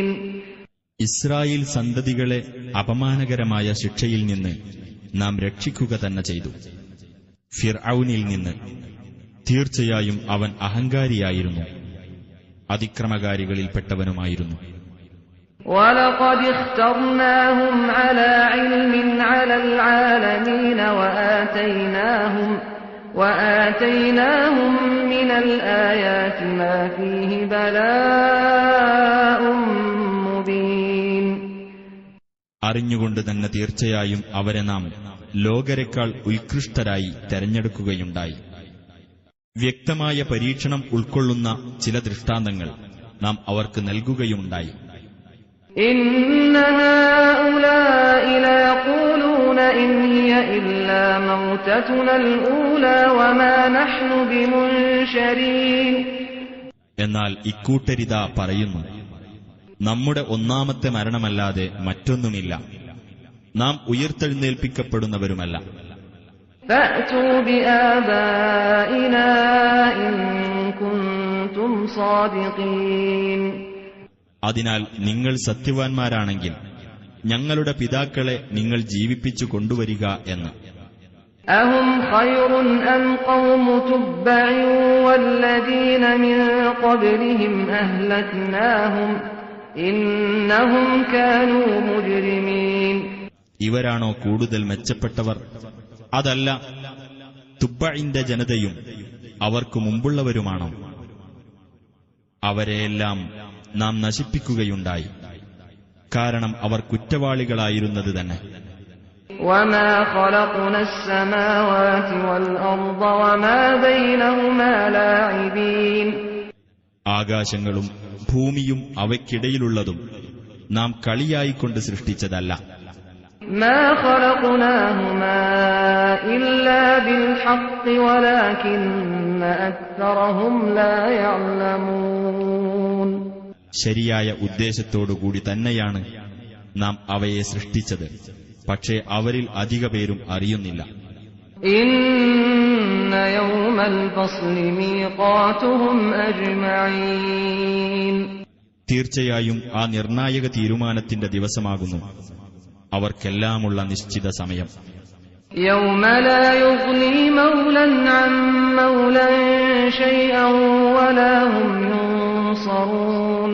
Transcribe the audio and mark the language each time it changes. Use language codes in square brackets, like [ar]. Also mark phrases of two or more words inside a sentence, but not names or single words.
[ml] ഇസ്രായേൽ സന്തതികളെ അപമാനകരമായ ശിക്ഷയിൽ നിന്ന് നാം രക്ഷിക്കുക തന്നെ ചെയ്തു. ഫിർഔനിൽ നിന്ന്. തീർച്ചയായും അവൻ അഹങ്കാരിയായിരുന്നു, അതിക്രമകാരികളിൽപ്പെട്ടവനുമായിരുന്നു. [ar] وَلَقَدِ اخْتَرْنَاهُمْ عَلَى عِلْمٍ عَلَى الْعَالَمِينَ وَآتَيْنَاهُمْ مِنَ الْآيَاتِ مَا فِيهِ بَلَاءٌ مُبِينٌ. [ml] അറിഞ്ഞുകൊണ്ട് തന്നെ തീർച്ചയായും അവരെ നാം ലോകരെക്കാൾ ഉത്കൃഷ്ടരായി തെരഞ്ഞെടുക്കുകയുണ്ടായി. വ്യക്തമായ പരീക്ഷണം ഉൾക്കൊള്ളുന്ന ചില ദൃഷ്ടാന്തങ്ങൾ നാം അവർക്ക് നൽകുകയുണ്ടായി. [ar] إِنَّ هَٰؤُلَاءِ لَيَقُولُونَ إِنْ هِيَ إِلَّا مَوْتَتُنَا الْأُولَىٰ وَمَا نَحْنُ بِمُنشَرِينَ. [ml] എന്നാൽ ഇക്കൂട്ടരിതാ പറയുന്നു, നമ്മുടെ ഒന്നാമത്തെ മരണമല്ലാതെ മറ്റൊന്നുമില്ല, നാം ഉയർത്തെഴുന്നേൽപ്പിക്കപ്പെടുന്നവരുമല്ല. [ar] فَأْتُوا بِآبَائِنَا إِن كُنتُمْ صَادِقِينَ. [ml] അതിനാൽ നിങ്ങൾ സത്യവാൻമാരാണെങ്കിൽ ഞങ്ങളുടെ പിതാക്കളെ നിങ്ങൾ ജീവിപ്പിച്ചു കൊണ്ടുവരിക എന്ന്. [ar] أَهُمْ خَيْرٌ أَمْ قَوْمُ تُبَّعٍ وَالَّذِينَ مِن قَبْلِهِمْ أَهْلَكْنَاهُمْ إِنَّهُمْ كَانُوا مُجْرِمِينَ. [ml] ഇവരാണോ കൂടുതൽ മെച്ചപ്പെട്ടവർ? അതല്ല, തുബ്ബഇന്റെ ജനതയും അവർക്കു മുമ്പുള്ളവരുമാണോ? അവരെയെല്ലാം നാം നശിപ്പിക്കുകയുണ്ടായി, കാരണം അവർ കുറ്റവാളികളായിരുന്നത് തന്നെ. [ar] وَمَا خَلَقْنَا السَّمَاوَاتِ وَالْأَرْضَ وَمَا بَيْنَهُمَا لَاعِبِينَ. [ml] ആകാശങ്ങളും ഭൂമിയും അവയ്ക്കിടയിലുള്ളതും നാം കളിയായിക്കൊണ്ട് സൃഷ്ടിച്ചതല്ല. [ar] مَا خَلَقْنَاهُمَا إِلَّا بِالْحَقِّ وَلَكِنَّ أَكْثَرَهُمْ لَا يَعْلَمُونَ. [ml] ശരിയായ ഉദ്ദേശത്തോടുകൂടി തന്നെയാണ് നാം അവയെ സൃഷ്ടിച്ചത്, പക്ഷേ അവരിൽ അധിക പേരും അറിയുന്നില്ല. [ar] إِنَّ يَوْمَ الْفَصْلِ مِيقَاتُهُمْ أَجْمَعِينَ. [ml] തീർച്ചയായും ആ നിർണായക തീരുമാനത്തിന്റെ ദിവസമാകുന്നു അവർക്കെല്ലാമുള്ള നിശ്ചിത സമയം. [ar] يَوْمَ لَا يُغْنِي مَوْلًى عَن مَّوْلًى شَيْئًا وَلَا هُمْ يُنصَرُونَ.